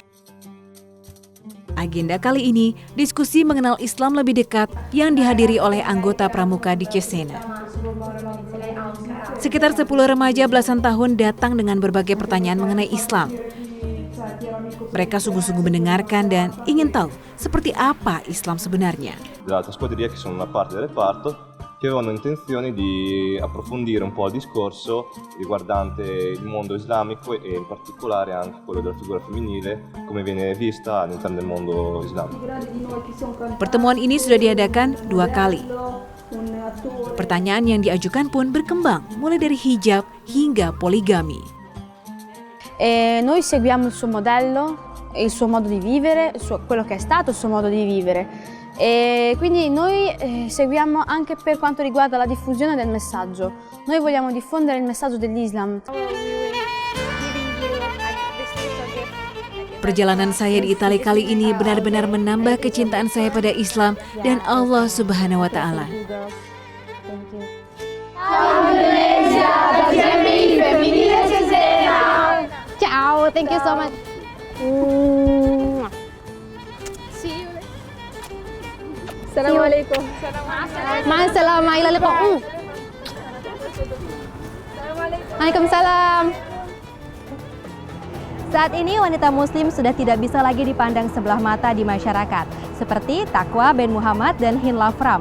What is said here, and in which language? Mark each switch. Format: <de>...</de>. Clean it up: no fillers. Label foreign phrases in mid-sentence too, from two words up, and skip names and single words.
<id>Agenda kali ini diskusi mengenal Islam lebih dekat yang dihadiri oleh anggota pramuka di Cesena. Sekitar 10 remaja belasan tahun datang dengan berbagai pertanyaan mengenai Islam. Mereka sungguh-sungguh mendengarkan dan ingin tahu seperti apa Islam sebenarnya.</id> <it>Dall'altra squadriglia che sono una parte del reparto che avevano intenzione di approfondire un po' il discorso riguardante il mondo islamico e in particolare anche quello della figura femminile, come viene vista all'interno del mondo islamico.</it> <id>Pertemuan ini sudah diadakan 2 kali. Pertanyaan yang diajukan pun berkembang, mulai dari hijab hingga poligami.</id> <it>Noi seguiamo il suo modello, il suo modo di vivere, quello che è stato il suo modo di vivere. E quindi noi seguiamo anche per quanto riguarda la diffusione del messaggio. Noi vogliamo diffondere il messaggio dell'Islam.</it> <id>Perjalanan saya di Italia kali ini benar-benar menambah kecintaan saya pada Islam dan Allah</id> <ar>سبحانه وتعالى.</ar> <en>Ciao, thank you so much. Assalamualaikum.</en> <ar>مع السلامة إلى اللقاء. وعليكم السلام.</ar> <id>Saat ini wanita muslim sudah tidak bisa lagi dipandang sebelah mata di masyarakat, seperti Takwa Ben Muhammad dan Hin Lafram.</id>